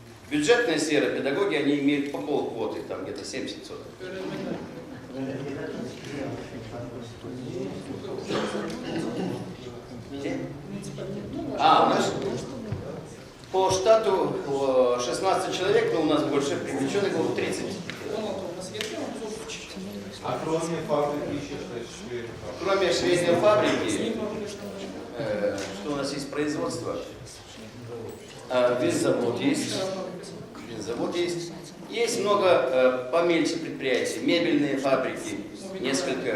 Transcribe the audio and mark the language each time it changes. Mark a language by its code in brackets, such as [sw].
[ru] Бюджетная сфера, педагоги, они имеют по полквоты, там где-то 70 соток. [tr] Öğretmenler. [ru] А, у нас по штату 16 человек, но у нас больше привлеченных было 30. [tr] 16 olması gerekiyor ama biz 30 kişi. [ru] А кроме фабрики еще что-то? Кроме швейной фабрики, [tr] Giyim fabrikası. [ru] что у нас есть производство? Винзавод есть. Винзавод есть. Есть много помельче предприятий, мебельные фабрики, несколько